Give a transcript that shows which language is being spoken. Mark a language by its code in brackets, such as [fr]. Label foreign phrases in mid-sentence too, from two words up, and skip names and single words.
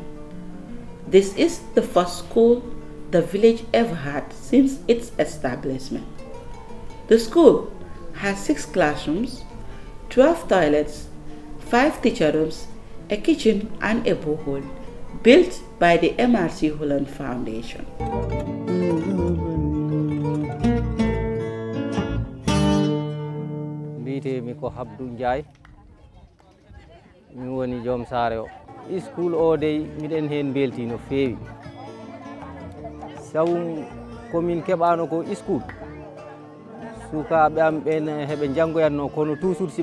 [en] This is the first school the village ever had since its establishment. The school has 6 classrooms, 12 toilets, 5 teacher rooms, a kitchen and a borehole built by the MRC Holland Foundation. [ff] Di wi'etemi ko Habdou Ndiaye mi woni joom saare o. School o dey miɗen hen belti no feewi sabu komin keɓano ko school sukaɓe am ɓen heɓe janggoyanno kono toujours si